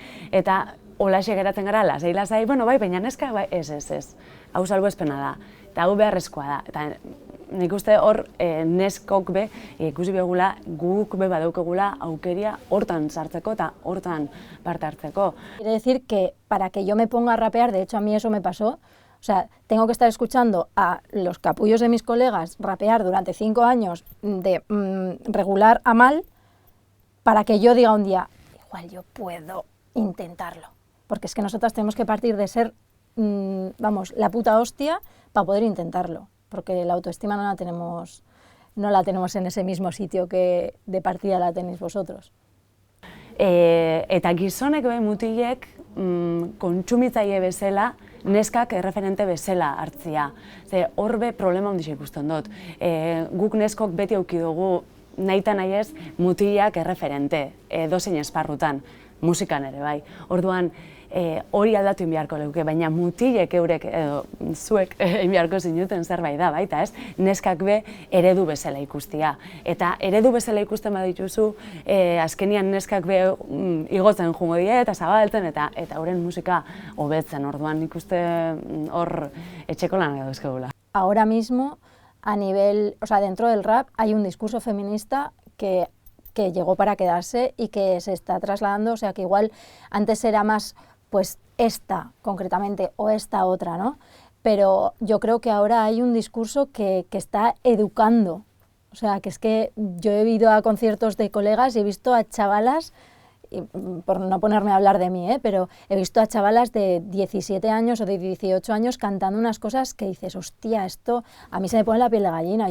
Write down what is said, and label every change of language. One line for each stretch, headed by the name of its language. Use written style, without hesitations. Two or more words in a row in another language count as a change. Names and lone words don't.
Basque: Eta holaxe geratzen gara, lasai, bueno, bai, baina neska, bai, ez. Hau salbuespena da, eta hau beharrezkoa da. Eta nik uste hor neskok be, ikusi begula, guk be badaukegula aukeria hortan sartzeko eta hortan parte hartzeko.
Spanish: Quiere decir que para que yo me ponga a rapear, de hecho a mí eso me pasó, o sea, tengo que estar escuchando a los capullos de mis colegas rapear durante 5 años de regular a mal para que yo diga un día, igual yo puedo intentarlo. Porque es que nosotras tenemos que partir de ser vamos, la puta hostia para poder intentarlo, porque la autoestima no la tenemos en ese mismo sitio que de partida la tenéis vosotros.
Basque: Eta gizonek bai mutilek kontsumitzaile bezala, neskak erreferente bezala hartzia. Ze horbe problema handia ikusten dut. Guk neskok beti auki dugu nahita nahiez mutilak erreferente, edozein esparrutan, musikan ere bai. Orduan, hori aldatu inbiarko leuke, baina mutilek eurek, edo zuek inbiarko zinuten zerbait da, baita ez? Neskak be eredu bezala ikustia. Eta eredu bezala ikusten badituzu, azkenian neskak be igotzen jungo die eta zabaltzen eta horren musika hobetzen, orduan ikuste hor etxeko lan edo eskegula.
Spanish: Ahora mismo, a nivel, o sea, dentro del rap hay un discurso feminista que llegó para quedarse y que se está trasladando, o sea que igual antes era más pues esta concretamente o esta otra, ¿no? Pero yo creo que ahora hay un discurso que está educando, o sea que es que yo he ido a conciertos de colegas y he visto a chavalas, y por no ponerme a hablar de mí, pero he visto a chavalas de 17 años o de 18 años cantando unas cosas que dices, hostia, esto a mí se me pone la piel de gallina.